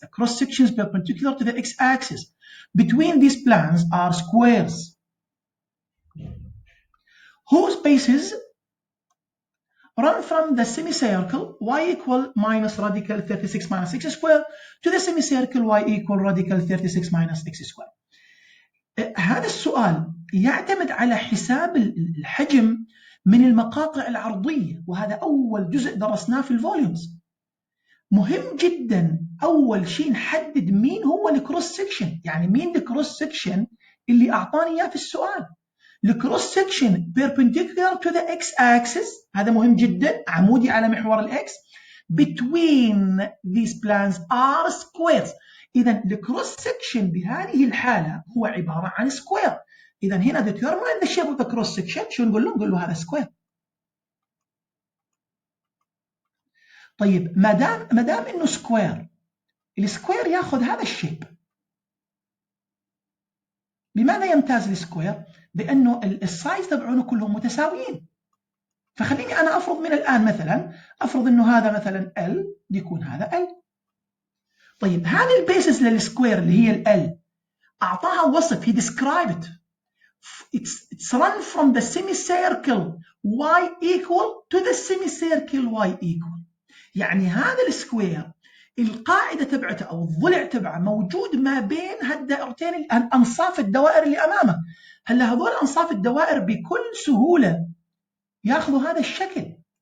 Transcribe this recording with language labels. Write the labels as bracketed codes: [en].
[en] The cross sections perpendicular to the x-axis between these planes are squares whose bases run from the semicircle y equal minus radical 36 minus x square to the semicircle y equal radical 36 minus x square. [ar] هذا السؤال يعتمد على حساب الحجم من المقاطع العرضية، وهذا أول جزء درسناه في الفوليومز. مهم جدا أول شيء نحدد مين هو الكروس سكشن، يعني مين الكروس سكشن اللي أعطاني إياه في السؤال. الكروس سكشن [en] perpendicular to the x-axis، [ar] هذا مهم جدا، عمودي على محور الإكس. [en] Between these planes are squares. [ar] إذا الكروس سكشن بهذه الحالة هو عبارة عن سكوير. إذا هنا [en] determine the shape of the cross section. [ar] شو نقول له؟ نقول له هذا سكوير. طيب ما دام إنه سكوير، السكوير ياخذ هذا الشيب. بماذا يمتاز السكوير؟ بأنه السايز تبعونه كلهم متساويين. فخليني أنا أفرض من الآن مثلا، أفرض إنه هذا مثلا L يكون هذا L. طيب هذه البيسز للسكوير اللي هي ال أعطاها وصف، [en] he described it. it's run from the semicircle y equal to the semicircle y equal. [ar] يعني هذا السكوير القاعدة تبعته أو الضلع تبعه موجود ما بين هالدائرتين الأنصاف الدوائر اللي أمامك. هلا هذول أنصاف الدوائر بكل سهولة ياخذوا هذا الشكل.